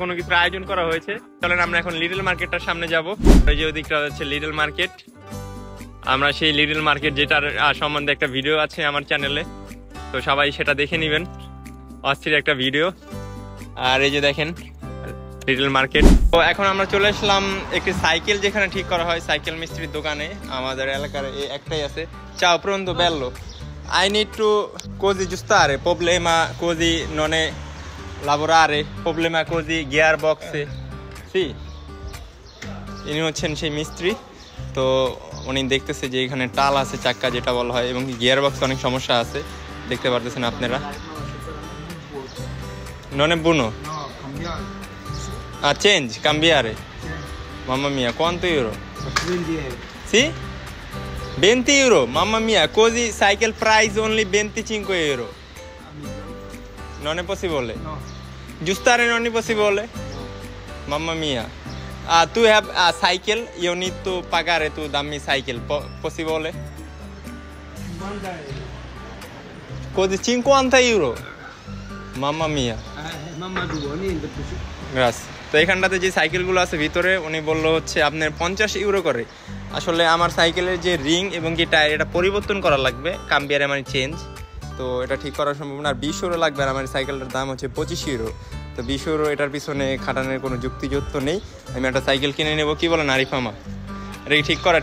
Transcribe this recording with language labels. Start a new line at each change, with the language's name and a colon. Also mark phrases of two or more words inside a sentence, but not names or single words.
Bangla: কোনো কিছু আয়োজন করা হয়েছে চলেন আমরা এখন লিটল মার্কেটটার সামনে যাব এই যে ওদিকটা হচ্ছে লিটল মার্কেট আমরা সেই লিটল মার্কেট যেটার সম্বন্ধে একটা ভিডিও আছে আমার চ্যানেলে তো সবাই সেটা দেখে নেবেন অস্থির একটা ভিডিও আর এই যে দেখেন লিটল মার্কেট তো এখন আমরা চলে আসলাম একটি সাইকেল যেখানে ঠিক করা হয় সাইকেল মিস্ত্রির দোকানে আমাদের এলাকার একটাই আছে
Italian: ciao pronto
Bangla: bello
English: I need to
Italian: così aggiustare problema così non è lavorare problema così gearbox sì
Bangla: ইনি হচ্ছেন সেই মিস্ত্রি তো উনি দেখতেছে যে এখানে টাল আছে চাক্কা যেটা বলা হয় এবং গিয়ার বক্স অনেক সমস্যা আছে দেখতে পারতেছেন আপনারা
Italian: non è buono change cambiare mamma mia quanto euro 20 euro sì 20 euro mamma mia così
English: cycle price only
Italian: 25 euro non è possibile no aggiustare non è possibile mamma mia tu
English: have a cycle you need to
Italian: pagare tu dammi cycle possibile così 50 euro mamma mia mamma due niente
Bangla: grazie তো এখানটাতে যে সাইকেলগুলো আছে ভিতরে উনি বললো হচ্ছে আপনার 50 ইউরো করে আসলে আমার সাইকেলের যে রিং এবং যে টায়ার এটা পরিবর্তন করা লাগবে কাম্বিয়ারে মানে চেঞ্জ তো এটা ঠিক করা সম্ভব না আর 20 ইউরো লাগবে আর আমার সাইকেলটার দাম হচ্ছে 25 ইউরো তো 20 ইউরো এটার পিছনে খাটানোর কোনো যুক্তিযুক্ত নেই আমি একটা সাইকেল কিনে নেবো কি বলেন আরিফ মামা এটা কি ঠিক করা